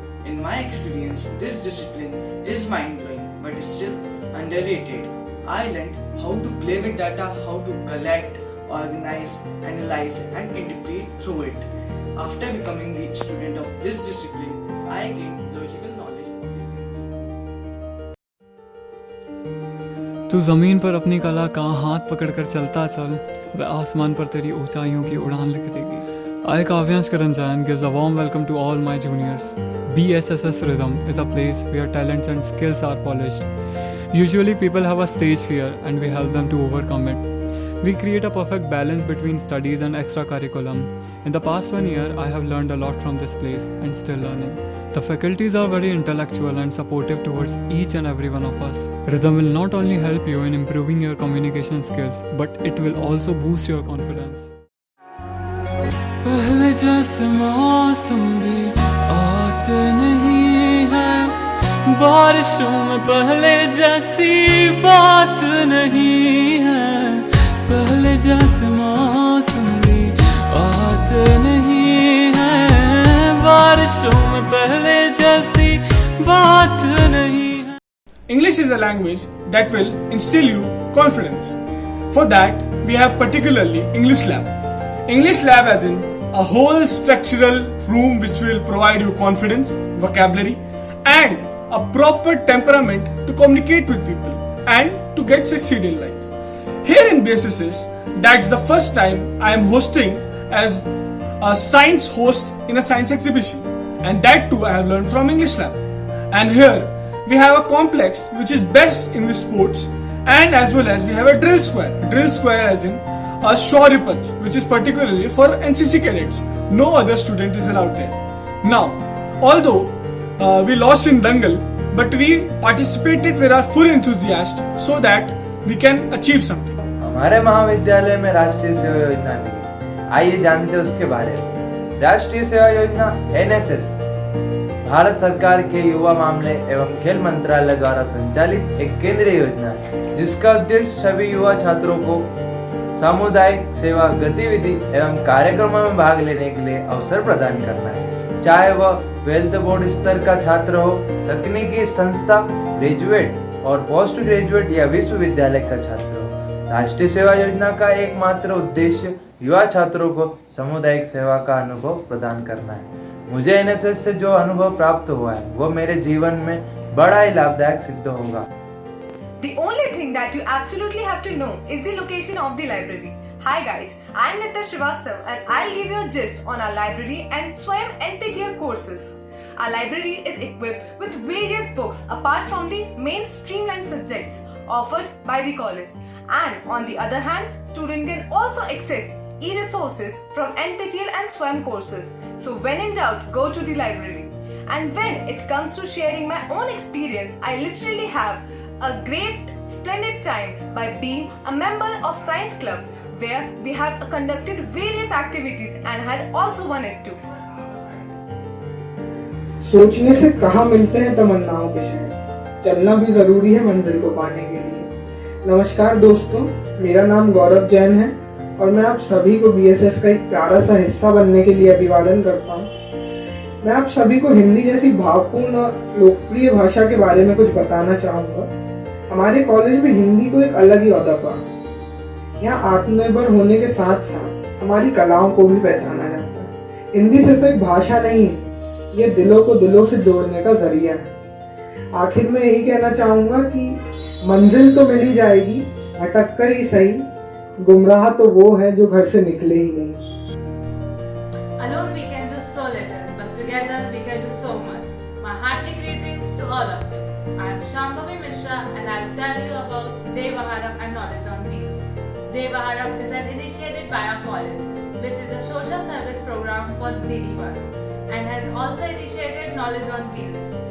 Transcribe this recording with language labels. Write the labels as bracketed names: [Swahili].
[English] In my experience, this discipline is mind-blowing but still underrated. I learned how to play with data, how to collect, organize, analyze and interpret through it. After becoming the student of this discipline, I gained logical knowledge of the things. [Hindi] तू ज़मीन पर अपनी कला का हाथ पकड़कर चलता चल, वह आसमान पर तेरी ऊंचाइयों की उड़ान लिख देगी. [English] I, Kavyansh Karanjan, gives a warm welcome to all my juniors. BSSS Rhythm is a place where talents and skills are polished. Usually people have a stage fear and we help them to overcome it. We create a perfect balance between studies and extra curriculum. In the past 1 year, I have learned a lot from this place and still learning. The faculties are very intellectual and supportive towards each and every one of us. Rhythm will not only help you in improving your communication skills, but it will also boost your confidence. [Hindi] पहले जैसे मौसम भी आते नहीं है, बारिशों में पहले जैसी बात नहीं है. पहले जैसे मौसम भी आते नहीं है, बारिशों में पहले जैसी बात नहीं है. [English] English is a language that will instill you confidence. For that, we have particularly English Lab. English Lab as in a whole structural room which will provide you confidence, vocabulary and a proper temperament to communicate with people and to get succeed in life. Here in BSSS, that's the first time I am hosting as a science host in a science exhibition, and that too I have learned from English Lab. And here we have a complex which is best in the sports, and as well as we have a drill square as in a Shauripath, which is particularly for NCC cadets. No other student is allowed there. Now, although we lost in Dangal, but we participated with our full enthusiasm so that we can achieve something. [Hindi] हमारे महाविद्यालय में राष्ट्रीय सेवा योजना भी है। आइए जानते हैं उसके बारे में। राष्ट्रीय सेवा योजना NSS भारत सरकार के युवा मामले एवं खेल मंत्रालय द्वारा संचालित एक केंद्रीय योजना है, जिसका उद्देश्य सभी युवा छात्रों को सामुदायिक सेवा गतिविधि एवं कार्यक्रमों में भाग लेने के लिए अवसर प्रदान करना है, चाहे वह 12th बोर्ड स्तर का छात्र हो, तकनीकी संस्था, ग्रेजुएट और पोस्ट ग्रेजुएट या विश्वविद्यालय का छात्र हो। राष्ट्रीय सेवा योजना का एकमात्र उद्देश्य युवा छात्रों को सामुदायिक सेवा का अनुभव प्रदान करना है। मुझे NSS से जो अनुभव प्राप्त हुआ है वो मेरे जीवन में बड़ा ही लाभदायक सिद्ध होगा। [English] The only thing that you absolutely have to know is the location of the library. Hi guys, I am Nitya Srivastav and I'll give you a gist on our library and SWAYAM NPTEL courses. Our library is equipped with various books apart from the main streamlined subjects offered by the college. And on the other hand, students can also access e-resources from NPTEL and SWAYAM courses. So when in doubt, go to the library. And when it comes to sharing my own experience, I literally have a great, splendid time by being a member of Science Club, where we have conducted various activities and had also won it too. [Hindi] सोचने से कहाँ मिलते हैं तमन्नाओं के शहर, चलना भी जरूरी है मंजिल को पाने के लिए। नमस्कार दोस्तों, मेरा नाम गौरव जैन है और मैं आप सभी को BSS का एक प्यारा सा हिस्सा बनने के लिए अभिवादन करता हूँ। मैं आप सभी को हिंदी जैसी भावपूर्ण और लोकप्रिय भाषा के बारे में कुछ बताना चाहूँगा। हमारे कॉलेज में हिंदी को एक अलग ही ओहदा प्राप्त है। यहाँ आत्मनिर्भर होने के साथ साथ हमारी कलाओं को भी पहचाना जाता है। हिंदी सिर्फ एक भाषा नहीं है, ये दिलों को दिलों से जोड़ने का जरिया है। आखिर में यही कहना चाहूँगा कि मंजिल तो मिल ही जाएगी, भटक कर ही सही, गुमराह तो वो है जो घर से निकले ही नहीं। [English] Alone we can do so little, but together we can do so much. My heartily greetings to all of you. I am Shambhavi Mishra and I will tell you about Devaharam and Knowledge on Wheels. Devaharam is an initiative by our college, which is a social service program for needy ones, and has also initiated Knowledge on Wheels.